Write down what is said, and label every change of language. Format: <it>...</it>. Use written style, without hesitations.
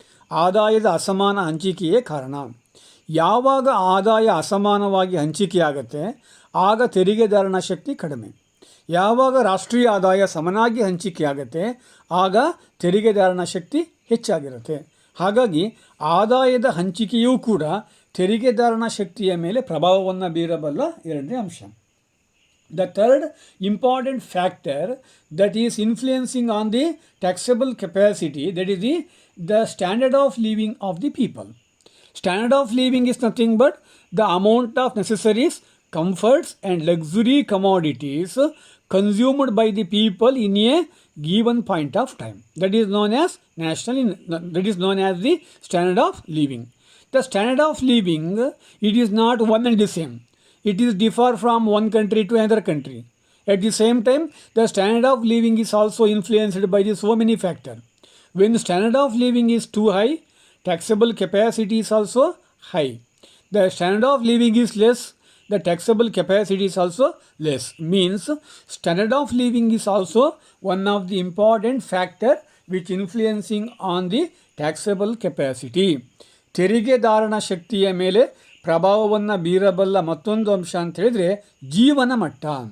<kn>ಆದಾಯದ ಅಸಮಾನ ಹಂಚಿಕೆಯೇ ಕಾರಣ. ಯಾವಾಗ ಆದಾಯ ಅಸಮಾನವಾಗಿ ಹಂಚಿಕೆಯಾಗುತ್ತೆ ಆಗ ತೆರಿಗೆದಾರನ ಶಕ್ತಿ ಕಡಿಮೆ. ಯಾವಾಗ ರಾಷ್ಟ್ರೀಯ ಆದಾಯ ಸಮನಾಗಿ ಹಂಚಿಕೆಯಾಗುತ್ತೆ ಆಗ ತೆರಿಗೆದಾರನ ಶಕ್ತಿ ಹೆಚ್ಚಾಗಿರುತ್ತೆ. ಹಾಗಾಗಿ ಆದಾಯದ ಹಂಚಿಕೆಯೂ ಕೂಡ ತೆರಿಗೆದಾರನ ಶಕ್ತಿಯ ಮೇಲೆ ಪ್ರಭಾವವನ್ನು ಬೀರಬಲ್ಲ ಎರಡನೇ ಅಂಶ.</kn> <en>The third important factor that is influencing on the taxable capacity, that is the standard of living of the people. Standard of living is nothing but the amount of necessaries, comforts and luxury commodities consumed by the people in a given point of time. That is known as the standard of living. The standard of living, it is not one and the same. It is differ from one country to another country. At the same time, the standard of living is also influenced by so many factors. When the standard of living is too high, taxable capacity is also high. The standard of living is less, the taxable capacity is also less. Means standard of living is also one of the important factor which influencing on the taxable capacity.</en> <kn>ತೆರಿಗೆದಾರನ ಶಕ್ತಿಯ ಮೇಲೆ ಪ್ರಭಾವವನ್ನು ಬೀರಬಲ್ಲ ಮತ್ತೊಂದು ಅಂಶ ಅಂತ ಹೇಳಿದರೆ ಜೀವನ ಮಟ್ಟ.</kn>